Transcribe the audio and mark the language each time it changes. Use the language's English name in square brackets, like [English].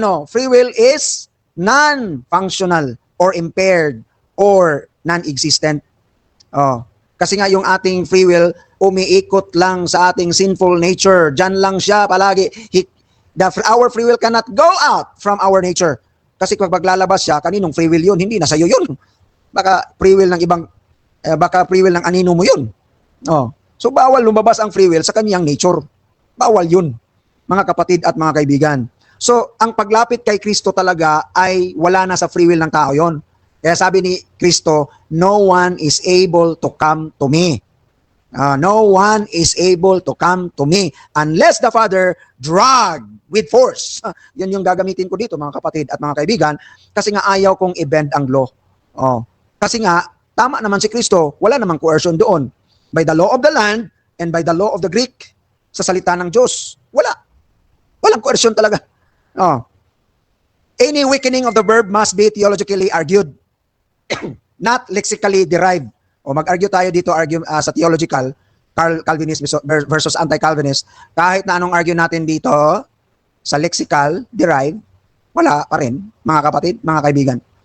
[English] free will is non-functional or impaired or non-existent. [Filipino] Kasi nga yung ating free will umiikot lang sa ating sinful nature. Diyan lang siya palagi. [English] Our free will cannot go out from our nature. [Filipino] Kasi pag maglalabas siya, kaninong free will yun? Hindi na sa'yo yun. Baka free will ng ibang, baka free will ng anino mo yun. So bawal lumabas ang free will sa kanyang nature. Bawal yun, mga kapatid at mga kaibigan. So ang paglapit kay Kristo talaga ay wala na sa free will ng tao yon. Kaya sabi ni Kristo, [English] no one is able to come to me. No one is able to come to me unless the Father drag with force. [Filipino] Yan yung gagamitin ko dito, mga kapatid at mga kaibigan, kasi nga ayaw kong i-bend ang law. Kasi nga, tama naman si Kristo, wala namang coercion doon. [English] By the law of the land and by the law of the Greek, [Filipino] sa salita ng Diyos, walang coercion talaga. [English] Any weakening of the verb must be theologically argued, not lexically derived. [Filipino] Mag-argue tayo dito sa theological, Calvinist versus anti-Calvinist. Kahit na anong argue natin dito sa lexical, derived, wala pa rin, mga kapatid, mga kaibigan.